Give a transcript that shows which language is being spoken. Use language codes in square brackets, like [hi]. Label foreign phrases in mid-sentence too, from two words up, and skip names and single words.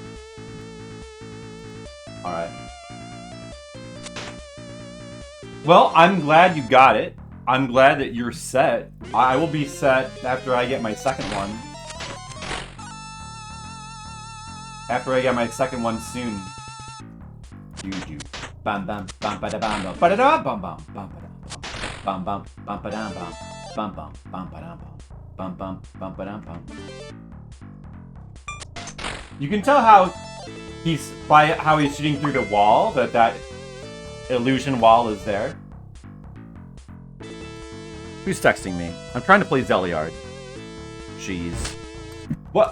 [en] Alright. Well, I'm glad you got it. I'm glad that you're set. I will be set after I get my second one. After I get my second one soon. Juju. Bam bam bam ba da bam bam ba da da bam bam bam bam bam bam ba da bam bam bam bam ba da bam bam bam ba da bam. You can tell how he's shooting through the wall that illusion wall is there. Who's texting me? I'm trying to play Zeliard. Jeez. What?